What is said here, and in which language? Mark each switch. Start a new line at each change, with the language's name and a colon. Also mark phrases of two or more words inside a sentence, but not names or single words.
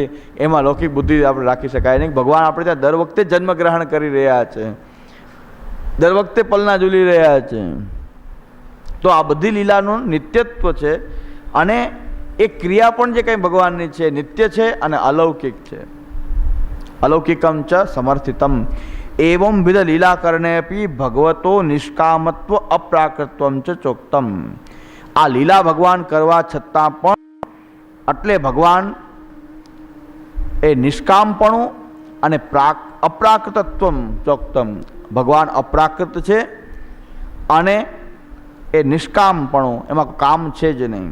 Gujarati: એમાં લૌકિક બુદ્ધિ આપણે રાખી શકાય નહીં. ભગવાન આપણે ત્યાં દર વખતે જન્મ ગ્રહણ કરી રહ્યા છે, દર વખતે પલના ઝૂલી રહ્યા છે. તો આ બધી લીલાનું નિત્યત્વ છે. અને એ ક્રિયા પણ જે કંઈ ભગવાનની છે નિત્ય છે અને અલૌકિક છે.
Sanskrit: अलौकिकम च समर्थितम एवं विध लीला करने अपि भगवतो निष्कामत्व अप्राकृतत्वम च चोक्तम।
Gujarati: આ લીલા ભગવાન કરવા છતાં પણ એટલે ભગવાન એ નિષ્કામપણું અને
Sanskrit: अप्राकृतत्वम चोक्तम,
Gujarati: ભગવાન અપ્રાકૃત છે અને એ નિષ્કામપણું, એમાં કામ છે જ નહીં.